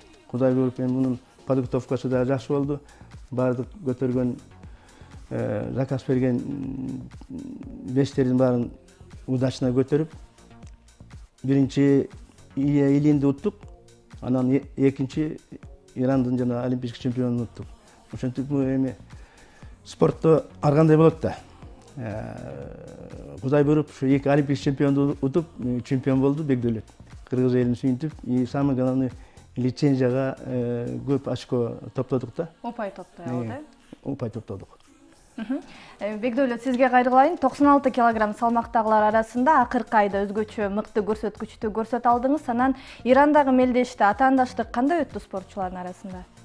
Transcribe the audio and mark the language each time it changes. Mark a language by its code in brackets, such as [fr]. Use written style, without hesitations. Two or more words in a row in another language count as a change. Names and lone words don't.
[ky] Кудай буйруп, эми мунун подготовкасы да жакшы болду. Баардык көтөргөн заказ берген вестердин баарын удачно көтөрүп, биринчи Илья Ильинди уттук, анан экинчи Ирандын жана олимпийский чемпионун уттук. Ошентип эми спортто ар кандай болот да. Кудай буйруп, ушу 2 олимпийский чемпионду утуп, чемпион болду Бекдөөлөт. Кыргыз элин сүйүнтүп, [ru] и самый главный [ky] лицензияга көп очко топтодук да. Упай топтойлу. Упай топтодук. Бекдөөлөт, сизге кайрылайын. 96 килограмм салмактагылар арасында акыркы айда өзгөчө мыкты көрсөткүчтү көрсөтө алдыңыз. Анан Ирандагы мелдеште атаандаштык кандай өттү спортчулардын арасында?